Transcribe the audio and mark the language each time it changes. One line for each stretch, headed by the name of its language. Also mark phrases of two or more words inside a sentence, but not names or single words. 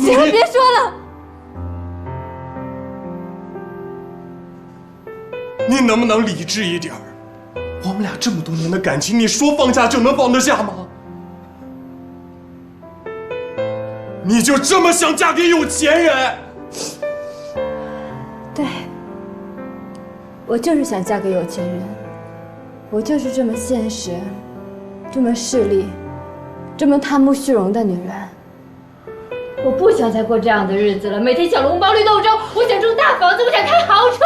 Chinese: 行了，別說了。你能不能理智一點？我們倆這麼多年的感情，你說放下就能放得下嗎？你就這麼想嫁給有錢人？對，我就是想嫁給有錢人，我就是這麼現實，這麼勢利，這麼貪慕虛榮的女人。我不想再過這樣的日子了，每天小籠包綠豆粥，我想住大房子，我想開豪車。